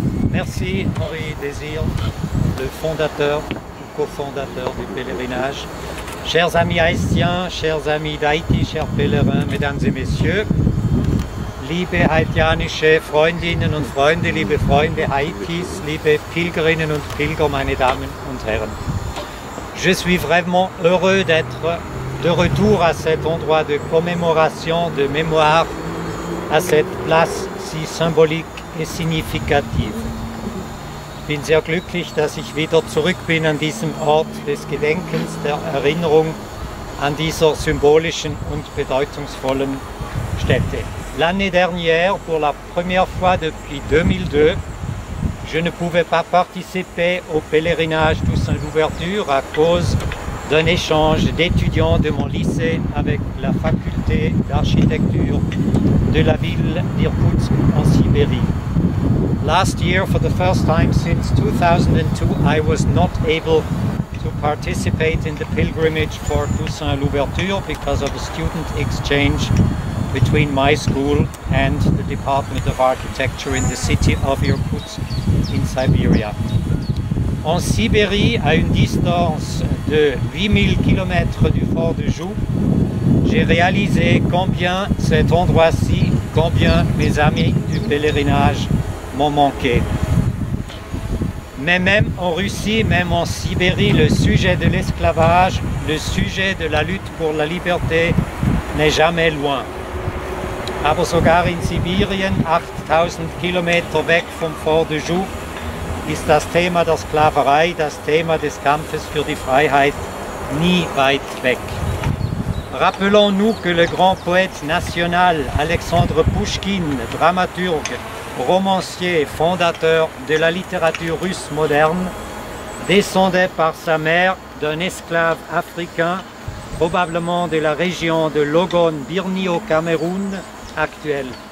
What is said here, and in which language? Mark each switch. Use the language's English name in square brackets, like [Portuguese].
[French] Merci Henri Désir, le fondateur ou cofondateur du pèlerinage. Chers amis haïtiens, chers amis d'Haïti, chers pèlerins, mesdames et messieurs, [German] liebe haitianische Freundinnen und Freunde, liebe Freunde Haitis, liebe Pilgerinnen und Pilger, meine Damen und Herren. [French] Je suis vraiment heureux d'être de retour à cet endroit de commémoration, de mémoire, à cette place si symbolique et significative. [German] Ich bin sehr glücklich, dass ich wieder zurück bin an diesem Ort des Gedenkens, der Erinnerung an dieser symbolischen und bedeutungsvollen Stätte. [French] L'année dernière, pour la première fois depuis 2002, je ne pouvais pas participer au pèlerinage Toussaint Louverture à cause d'un échange d'étudiants de mon lycée avec la faculté d'architecture de la ville d'Irkoutsk en Sibérie. [English] Last year, for the first time since 2002, I was not able to participate in the pilgrimage for Toussaint Louverture because of a student exchange between my school and the Department of Architecture in the city of Irkoutsk in Siberia. [French] En Sibérie, à une distance de 8000 km du fort de Joux, j'ai réalisé combien cet endroit-ci, combien mes amis du pèlerinage m'ont manqué. Mais même en Russie, même en Sibérie, le sujet de l'esclavage, le sujet de la lutte pour la liberté n'est jamais loin. [German] Aber sogar in Sibirien, 8000 Kilometer weg vom Fort de Joux, ist das Thema der Sklaverei, das Thema des Kampfes für die Freiheit nie weit weg. [French] Rappelons-nous que le grand poète national Alexandre Pouchkine, dramaturge, romancier, fondateur de la littérature russe moderne, descendait par sa mère d'un esclave africain, probablement de la région de Logon-Birni au Cameroun actuel.